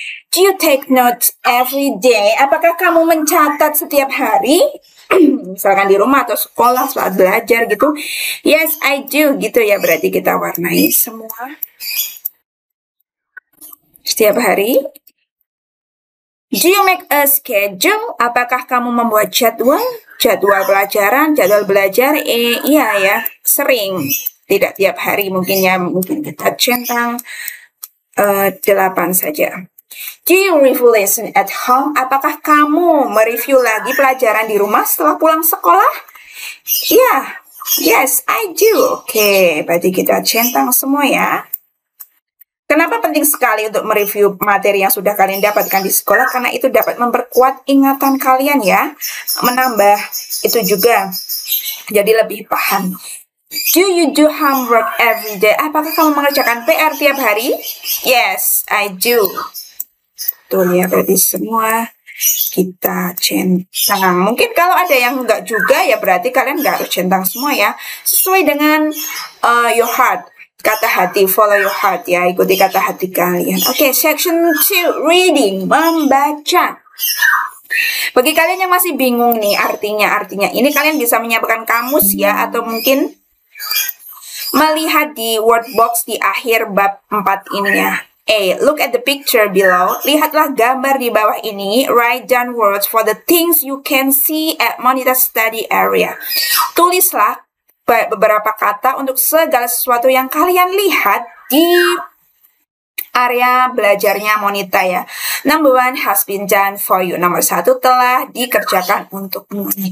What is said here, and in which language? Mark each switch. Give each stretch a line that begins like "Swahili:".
English: Do you take notes every day?
Indonesian: Apakah kamu mencatat setiap hari? Misalkan di rumah atau sekolah saat belajar gitu.
English: Yes, I do
Indonesian: gitu ya. Berarti kita warnai semua setiap hari.
English: Do you make a schedule?
Indonesian: Apakah kamu membuat jadwal pelajaran, jadwal belajar? Iya ya, sering. Tidak tiap hari mungkin ya. Mungkin kita centang 8 saja.
English: Do you review lesson at home?
Indonesian: Apakah kamu mereview lagi pelajaran di rumah setelah pulang sekolah? Iya,
English: yes, I do.
Indonesian: Oke, berarti kita centang semua ya. Kenapa penting sekali untuk mereview materi yang sudah kalian dapatkan di sekolah? Karena itu dapat memperkuat ingatan kalian ya. Menambah itu juga. Jadi lebih paham.
English: Do you do homework every day?
Indonesian: Apakah kamu mengerjakan PR tiap hari?
English: Yes, I do.
Indonesian: Betul ya, berarti semua kita centang. Mungkin kalau ada yang enggak juga ya berarti kalian enggak harus centang semua ya. Sesuai dengan
English: your heart,
Indonesian: kata hati,
English: follow your heart
Indonesian: ya, ikuti kata hati kalian.
English: Oke, section 2, reading, membaca.
Indonesian: Bagi kalian yang masih bingung nih artinya ini kalian bisa menyiapkan kamus ya, atau mungkin melihat di word box di akhir bab 4 ini ya. A.
English: Look at the picture below.
Indonesian: Lihatlah gambar di bawah ini.
English: Write down words for the things you can see at monitor study area.
Indonesian: Tulislah beberapa kata untuk segala sesuatu yang kalian lihat di area belajarnya Monita ya.
English: Number 1 has been done for you.
Indonesian: Nomor 1 telah dikerjakan untukmu.